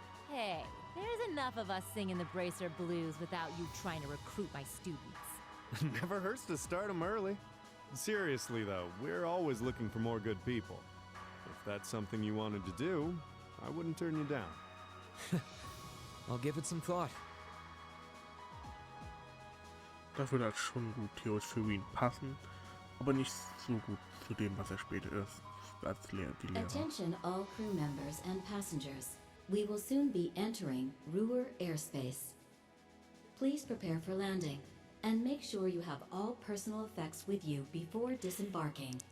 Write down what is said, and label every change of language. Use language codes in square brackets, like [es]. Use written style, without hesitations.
[en] Hey, there's enough of us singing the Bracer blues without you trying to recruit my students. Never hurts to start 'em early. Seriously, though, we're always looking for more good people. If that's something you wanted to do, I wouldn't turn you down. I'll give it some thought. [de] Das würde halt schon gut theoretisch für Wien passen, aber nicht so gut zu dem, was er später ist als die Lehrer. [en] Attention all crew members and passengers. We will soon be entering Roer airspace. Please prepare for landing and make sure you have all personal effects with you before disembarking.